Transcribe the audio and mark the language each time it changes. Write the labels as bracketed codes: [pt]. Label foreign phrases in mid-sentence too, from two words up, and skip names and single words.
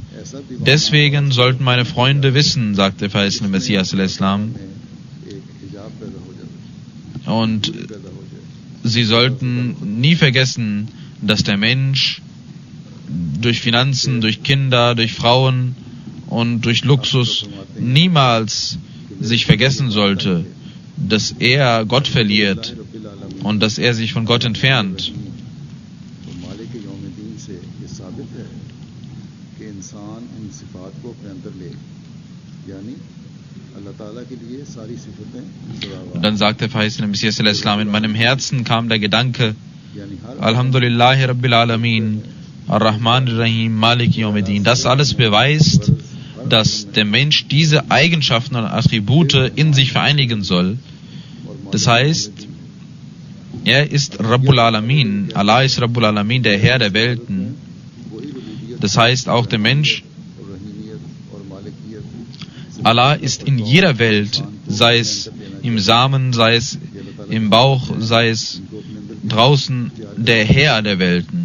[de] Deswegen sollten meine Freunde wissen, sagt der verheißene Messias al-Islam, und sie sollten nie vergessen, dass der Mensch durch Finanzen, durch Kinder, durch Frauen und durch Luxus niemals sich vergessen sollte, dass er Gott verliert und dass er sich von Gott entfernt. Und dann sagt der verheißene Messias al-Islam, in meinem Herzen kam der Gedanke, [ar] الحمد لله رب العالمين، الرحمن الرحيم، مالك يوم الدين. [de] Das alles beweist, dass der Mensch diese Eigenschaften und Attribute in sich vereinigen soll. Das heißt, er ist [ar] رب العالمين, [de] Allah ist [ar] رب العالمين, [de] der Herr der Welten. Das heißt, auch der Mensch, Allah ist in jeder Welt, sei es im Samen, sei es im Bauch, sei es draußen, der Herr der Welten.